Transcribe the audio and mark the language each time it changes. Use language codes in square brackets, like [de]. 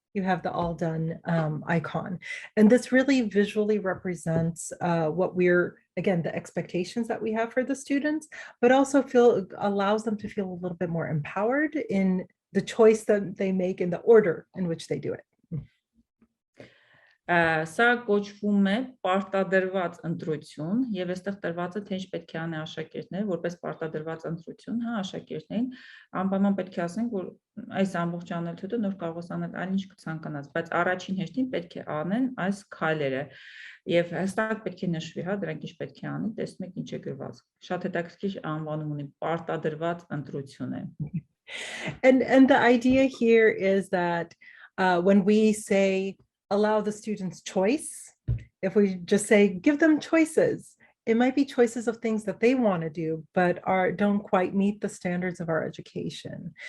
[en] You have the all done icon. And this really visually represents what again, the expectations that we have for the students, but also allows them to feel a little bit more empowered in the choice that they make in the order in which they do it. [hy] Սա կոչվում է պարտադրված ընտրություն եւ այստեղ տրված է թե ինչ պետք է անի աշակերտները որպես պարտադրված ընտրություն, հա, աշակերտներին անպայման պետք է ասենք որ այս ամբողջ անելուց հետո նոր կարող ես անել այլ ինչ կցանկանաս, բայց առաջին հերթին պետք է անեն այս քայլերը եւ հստակ պետք է նշվի, հա, դրանք ինչ պետք է անի, տեսնում եք ինչ է գրված։ Շատ հետաքրքիր անվանում ունի պարտադրված ընտրություն է։ [en] And the idea here is that when we say allow the students choice, if we just say give them choices, it might be choices of things that they want to do but don't quite meet the standards of our education.